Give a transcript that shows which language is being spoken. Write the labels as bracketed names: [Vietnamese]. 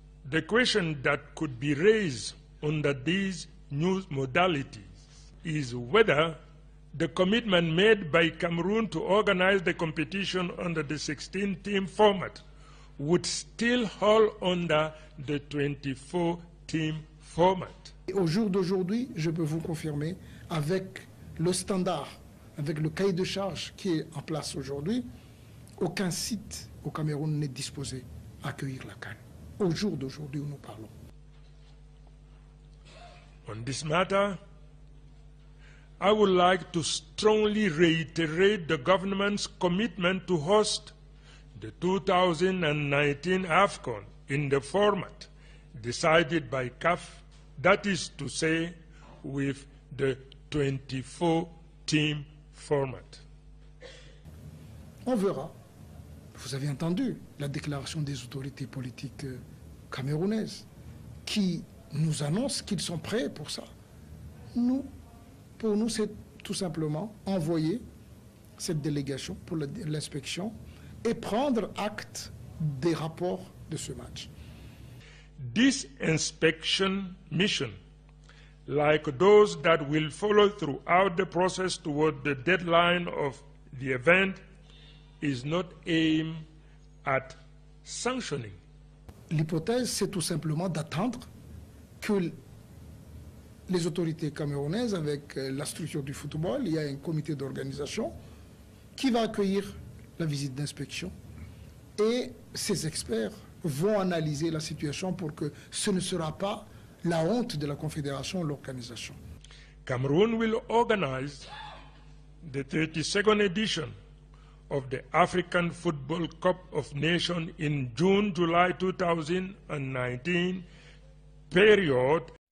[English] The question that could be raised under these new modalities is whether the commitment made by Cameroon to organize the competition under the 16-team format would still hold under the 24-team format. [French] Au jour d'aujourd'hui, je peux vous confirmer, avec le standard, avec le cahier de charges qui est en place aujourd'hui, aucun site au Cameroun n'est disposé à accueillir la CAN. Au jour d'aujourd'hui où nous parlons. [English] On this matter, I would like to strongly reiterate the government's commitment to host the 2019 AFCON in the format decided by CAF, that is to say, with the 24-team format. [French] On verra. Vous avez entendu la déclaration des autorités politiques camerounaises qui nous annoncent qu'ils sont prêts pour ça. Pour nous, c'est tout simplement envoyer cette délégation pour l'inspection et prendre acte des rapports de ce match. [English] This inspection mission, like those that will follow throughout the process toward the deadline of the event, is not aimed at sanctioning. [French] L'hypothèse, c'est tout simplement d'attendre que les autorités camerounaises, avec la structure du football, il y a un comité d'organisation qui va accueillir la visite d'inspection et ces experts vont analyser la situation pour que ce ne sera pas la honte de la confédération ou l'organisation. [English] Cameroon will organize the 32nd edition of the African Football Cup of Nations in June-July 2019 period.